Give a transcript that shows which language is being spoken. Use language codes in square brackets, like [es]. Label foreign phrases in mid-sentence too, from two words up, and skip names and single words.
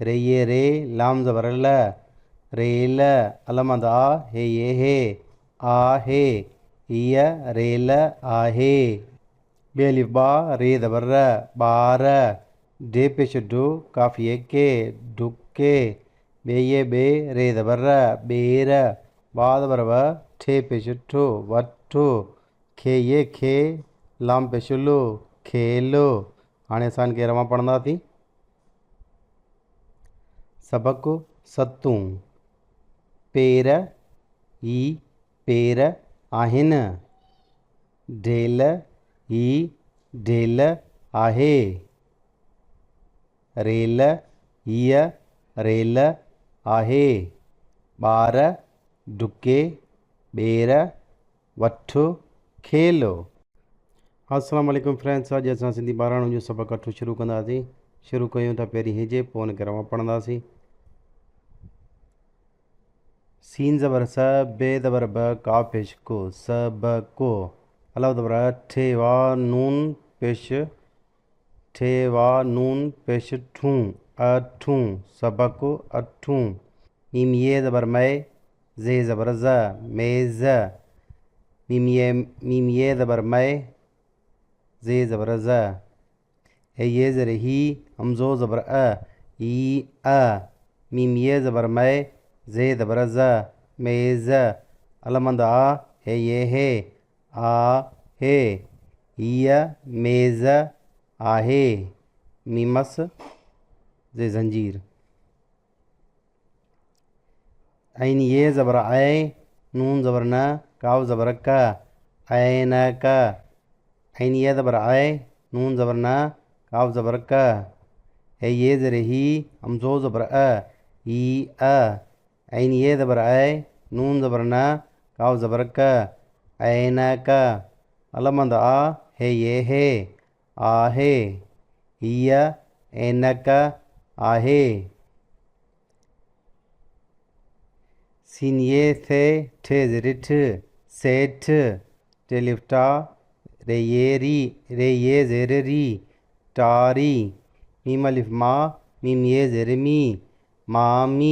[sd] रे ये रे, लाम ज़बर ल, रेल। अलमंद आ, हे ये हे, आ हे, हीअ रेल आहे। बे अलिफ बा, रे ज़बर र, ॿार। डे पेश डो, काफ़िए के, ढुके। बे ये बे, रे ज़बर र, ॿेर। बा ज़बर ब, ठे पेश ठो, वठो। खे ये खे, लाम पेश लो, खेलो। हाणे असां इनखे रवां पढ़ंदासीं। सबक सतूं। पेर ही पेर आहिनि। ढेल ही ढेल आहे। रेल हीअ रेल आहे। ॿार डुके, ॿेर वठो, खेलो। [ar] السلام عليكم [sd] फ्रेंड्स, अॼु असां सिंधी 12 जो सबक 8 शुरू कंदासीं। शुरू कयूं था पहिरीं हिजे, पोइ हुनखे रवां पढ़ंदासीं। सीन ज़बर स, बे ज़बर ब, का पेश को, सबको। अलफ ज़बर ठे वा नून पेश, ठे वा नून पेश ठूं, अठूं। सबको अठूं। मीम ये ज़बर मै, जे ज़बर ज़, मेज़। मीम ये ज़बर मै, जे ज़बर ज़। हे ये ज़र ही, हमज़ो ज़बर अ, ही अ। मीम ये ज़बर मै, जे ज़बर ज़, मेज़। अलमंद आ, हे ये हे, आ हे, हीअ मेज़ आहे। मीमस जे ज़ंजीर। ऐन ये ज़बर ऐ, नून ज़बर न, काव ज़बर का, ऐन का। ऐन ये ज़बर ऐ, नून ज़बर न, काव ज़बर का। हे ये ज़र ही, हमज़ो ज़बर अ, ही अ। ऐन ये ज़बर ऐ, नून ज़बर न, काव ज़बर का, ऐन का। अलमंद आ, हे ये हे, आहे। हीअ ऐनक आहे। सीन ये थे, ठे ज़रिठ, सेठ। टे लिफ्टा, रे ये री, रे ये ज़ेर री, टारी। मीम अलिफ मा, मीम ये ज़ेर मी, मामी।